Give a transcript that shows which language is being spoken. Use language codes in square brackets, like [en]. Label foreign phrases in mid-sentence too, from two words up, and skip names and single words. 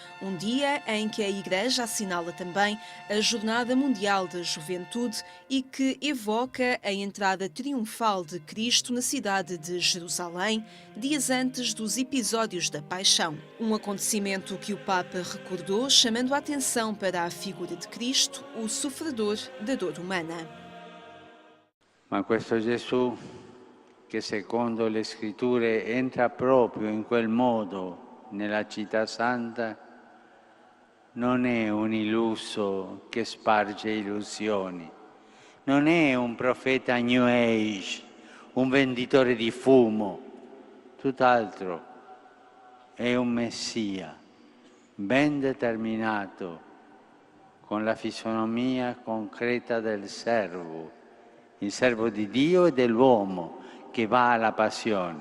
[pt] Um dia em que a Igreja assinala também a Jornada Mundial da Juventude e que evoca a entrada triunfal de Cristo na cidade de Jerusalém, dias antes dos episódios da Paixão. Um acontecimento que o Papa recordou, chamando a atenção para a figura de Cristo, o sofredor da dor humana. [it] Ma questo Gesù, che secondo le scritture entra proprio in quel modo nella città santa, non è un illuso che sparge illusioni, non è un profeta [en] New Age, [it] un venditore di fumo, tutt'altro, è un Messia ben determinato, con la fisionomia concreta del servo, il servo di Dio e dell'uomo che va alla passione.